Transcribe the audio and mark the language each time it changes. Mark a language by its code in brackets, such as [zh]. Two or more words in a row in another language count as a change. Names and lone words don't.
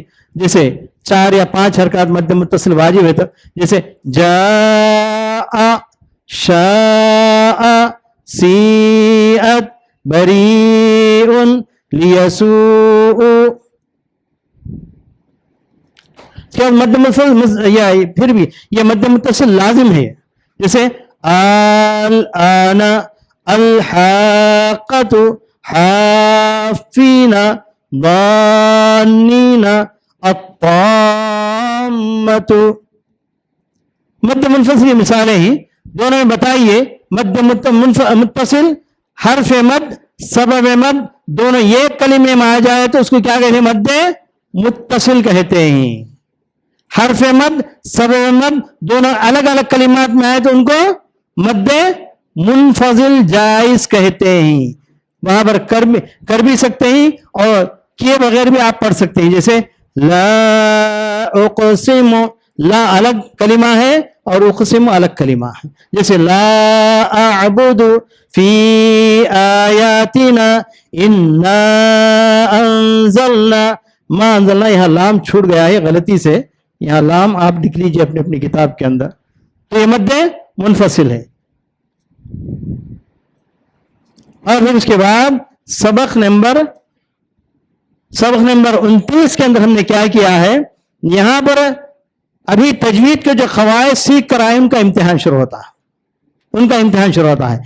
[ur] جیسے 4 یا 5 حرکت مد متصل واجب ہے، تو جیسے [ar] جاء، شاء، سيئت، بريء، ليسوءوا. [ur] کیا مد متصل، یا پھر بھی یہ مد متصل لازم ہے، جیسے [ar] الآن، الحاقة، حافين، دانين، الطامة. [ur] مد منفصل مثالیں ہیں، دونوں میں بتائیے. مد متصل، حرف مد، سبب مد، دونوں ایک کلمے میں آ جائے تو اس کو کیا کہتے ہیں? مد متصل کہتے ہیں. حرف مد، سبب مد دونوں الگ الگ کلمات میں آئے تو ان کو مد منفصل جائز کہتے ہیں. وہاں پر کر بھی سکتے ہیں اور کیے بغیر بھی آپ پڑھ سکتے ہیں. جیسے [ar] لا أقسم, [ur] لا الگ کلمہ ہے اور اقسم الگ کلمہ ہے. جیسے [ar] لا اعبد فی آیاتنا انا انزلنا ما انزلنا، [ur] یہاں لام چھوٹ گیا ہے غلطی سے، یہاں لام آپ لکھ لیجئے اپنی کتاب کے اندر. تو یہ مد منفصل ہے. اور پھر اس کے بعد سبق نمبر 29 کے اندر ہم نے کیا کیا ہے، یہاں پر ابھی تجوید کے جو قواعد سیکھ کر آئے ان کا امتحان شروع ہوتا ہے.